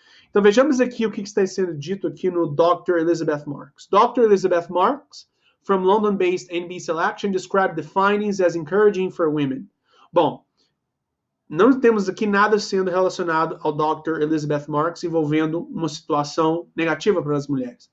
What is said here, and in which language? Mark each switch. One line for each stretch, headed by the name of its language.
Portuguese: Então vejamos aqui o que está sendo dito aqui no Dr. Elizabeth Marks. Dr.
English: Elizabeth Marks, from London-based NB Selection, described the findings as encouraging for women.
Portuguese: Bom, não temos aqui nada sendo relacionado ao Dr. Elizabeth Marks envolvendo uma situação negativa para as mulheres.